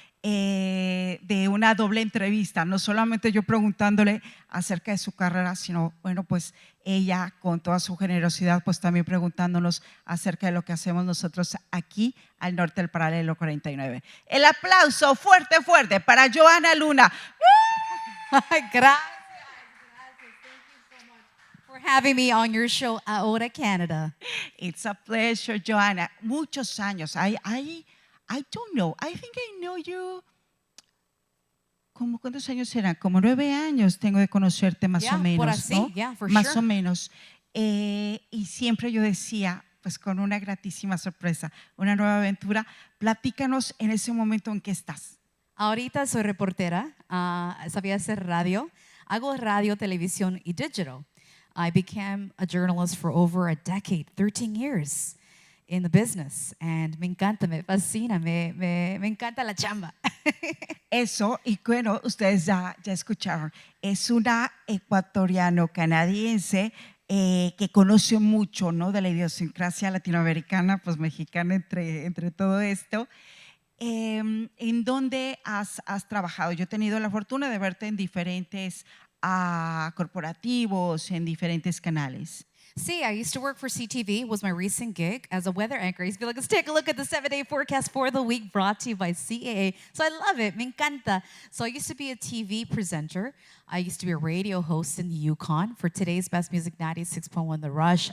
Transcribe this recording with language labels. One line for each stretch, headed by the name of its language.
Spanish: De una doble entrevista, no solamente yo preguntándole acerca de su carrera, sino bueno, pues ella con toda su generosidad, pues también preguntándonos acerca de lo que hacemos nosotros aquí al norte del paralelo 49. El aplauso fuerte, fuerte para Joana Luna. Gracias.
English: Thank you so much for having me on your show, Ahora, Canada. It's a pleasure, Joana.
Spanish: Muchos años.
English: I don't know. I think I know you.
Spanish: ¿Cuántos años serán? Como 9 años tengo de conocerte más o menos, por así, ¿no?
English: for
Spanish: más
English: sure.
Spanish: o menos. Y siempre yo decía, pues con una gratísima sorpresa, una nueva aventura. Platícanos en ese momento en que estás. Ahorita soy reportera, sabía hacer radio. Hago radio, televisión y digital.
English: I became a journalist for over a decade, 13 years. In the business, and
Spanish: me encanta, me fascina, me encanta la chamba. Eso, y bueno, ustedes ya escucharon, es una ecuatoriano-canadiense que conoce mucho, ¿no?, de la idiosincrasia latinoamericana, pues mexicana entre todo esto. ¿En dónde has trabajado? Yo he tenido la fortuna de verte en diferentes corporativos, en diferentes canales.
English: See, I used to work for CTV, was my recent gig as a weather anchor. I used to be like, let's take a look at the 7-day forecast for the week brought to you by CAA. So I love it,
Spanish: me encanta.
English: So I used to be a TV presenter. I used to be a radio host in the Yukon for Today's Best Music 96.1 The Rush.